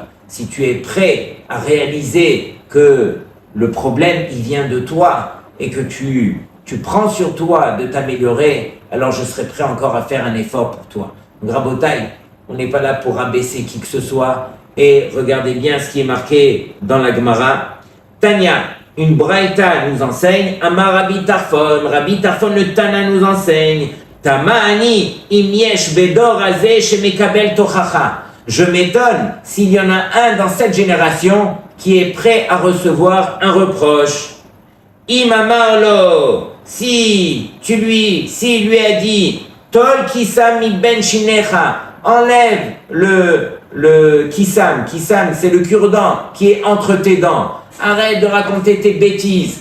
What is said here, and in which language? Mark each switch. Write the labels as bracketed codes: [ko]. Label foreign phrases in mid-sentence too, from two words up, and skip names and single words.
[fr] Si tu es prêt à réaliser que le problème, il vient de toi et que tu prends sur toi de t'améliorer, alors je serai prêt encore à faire un effort pour toi. Donc, Rabotai, on n'est pas là pour abaisser qui que ce soit. Et regardez bien ce qui est marqué dans la Gemara. Tanya, une braïta nous enseigne. [he] אמר רבי טרפון, [fr] le Tana nous enseigne. Tamani, [he] אם יש בדור הזה שמקבל תוכחה. [fr] Je m'étonne s'il y en a un dans cette génération qui est prêt à recevoir un reproche. Imamarlo, s'il lui a dit, [he] טול קיסם מבין שיניך, [fr] enlève le kisam c'est le cure-dent qui est entre tes dents, arrête de raconter tes bêtises.